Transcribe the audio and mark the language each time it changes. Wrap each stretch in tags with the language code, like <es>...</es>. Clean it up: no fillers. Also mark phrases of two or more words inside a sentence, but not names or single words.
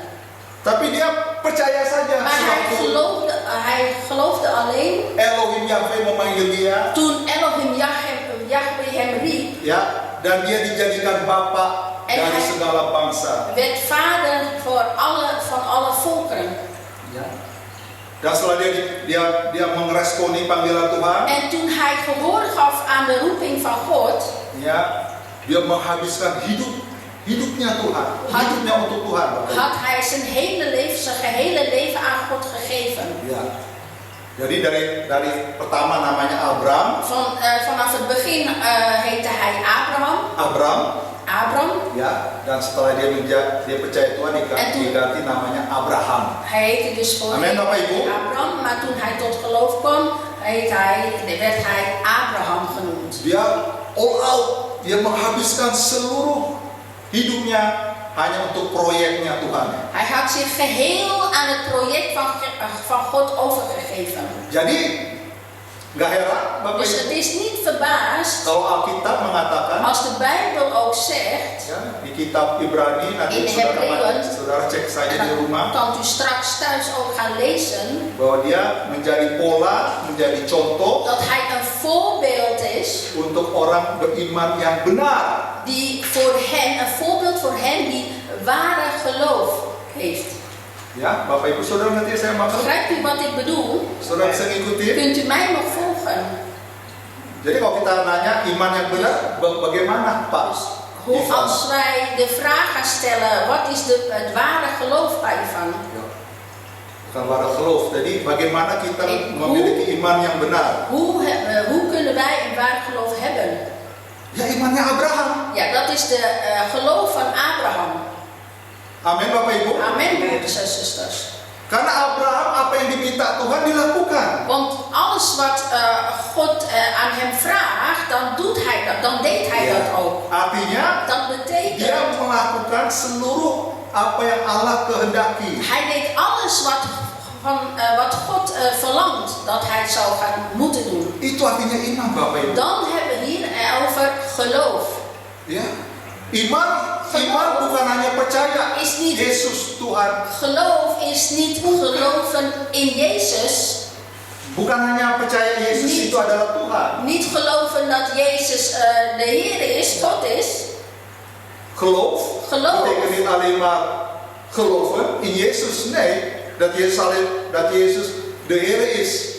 <id>Tapi dia percaya saja</id> <nl>Maar hij geloofde alleen</nl> <id>Elohim Yahweh memanggil dia,</id> <nl>toen Elohim Yahweh hem riep,</nl> <id>ya, dan dia dijadikan bapa</id> <nl>En</nl> <id>dari</id> <nl>hij-</nl> <id>segala bangsa.</id> <nl>werd vader van alle volkeren.</nl> <id>Ya. Dan setelah dia meresponi panggilan Tuhan,</id> <nl>En toen hij gehoor gaf aan de roeping van God,</nl> <id>ya, dia menghabiskan hidupnya Tuhan, hidupnya untuk Tuhan. Bapak Ibu.</id> <nl>had hij zijn gehele leven aan God gegeven.</nl> <id>Ya. Jadi dari pertama namanya Abraham,</id> <nl>Vanaf het begin heette hij Abram,</nl> <id>ya, dan setelah dia percaya Tuhan diganti namanya Abraham.</id> <nl>hij heette dus voor</nl> <id>Amen, Bapak Ibu.</id> <nl>Abram, maar toen hij tot geloof kwam, werd hij Abraham genoemd.</nl> <id>Dia</id> <en>all out,</en> <id>dia menghabiskan seluruh hidupnya hanya untuk proyeknya Tuhan.</id> <nl>Hij had zich geheel aan het project van God overgegeven.</nl> <id>Jadi nggak heran Bapak</id> <nl>Dus</nl> <id>Ibu</id> <nl>het is niet verbaasd</nl> <id>kalau Alkitab mengatakan,</id> <nl>als de Bijbel ook zegt,</nl> <id>ya, di kitab Ibrani nanti</id> <nl>In Hebreeën,</nl> <id>saudara cek saja</id> <nl>en</nl> <id>di dan rumah,</id> <nl>kan u straks thuis ook gaan lezen,</nl> <id>bahwa dia menjadi pola, menjadi contoh</id> <nl>dat hij een voorbeeld is,</nl> <id>untuk orang beriman yang benar.</id> <nl>die voor hen, een voorbeeld voor hen die ware geloof heeft.</nl> <id>Ya, Bapak Ibu Saudara, nanti saya maksud.</id> <nl>Begrijpt u wat ik bedoel?</nl> <id>Saudara bisa ngikutin?</id> <nl>Kunt u mij nog volgen?</nl> <id>Jadi kalau kita nanya iman yang benar, bagaimana Pak?</id> <nl>Hoe Ivan? als wij de vraag gaan stellen, wat is het ware geloof,</nl> <id>Pak Ivan? Ya. Bukan</id> <nl>wara geloof.</nl> <id>Jadi bagaimana kita memiliki iman yang benar?</id> <nl>Hoe kunnen wij een waar geloof hebben?</nl> <id>Ya imannya Abraham.</id> <nl>Ja, dat is de geloof van Abraham.</nl> <id>Amin Bapak Ibu.</id> <nl>Amen, broeders en zusters.</nl> <id>Karena Abraham apa yang diminta Tuhan dilakukan.</id> <nl>Want alles wat God aan hem vraagt, dan doet hij dat, dan deed hij dat ook.</nl> <id>Artinya</id> <nl>Dat betekent,</nl> <id>dia melakukan seluruh apa yang Allah kehendaki.</id> <nl>hij deed alles wat God verlangt dat hij zou gaan moeten doen.</nl> <id>Itu artinya iman Bapak Ibu.</id> <nl>Dan hebben we hier over geloof.</nl> <id>Ya. Iman bukan hanya percaya</id> <nl>Is niet,</nl> <id>Yesus Tuhan.</id> <nl>geloof is niet geloven in Jezus.</nl> <id>Bukan hanya percaya Yesus</id> <nl>Niet.</nl> <id>itu adalah Tuhan.</id> <nl>Niet geloven dat Jezus de Heer is, God is. Geloof betekent niet alleen maar geloven in Yesus. Nee, dat Yesus de Heer is.</nl>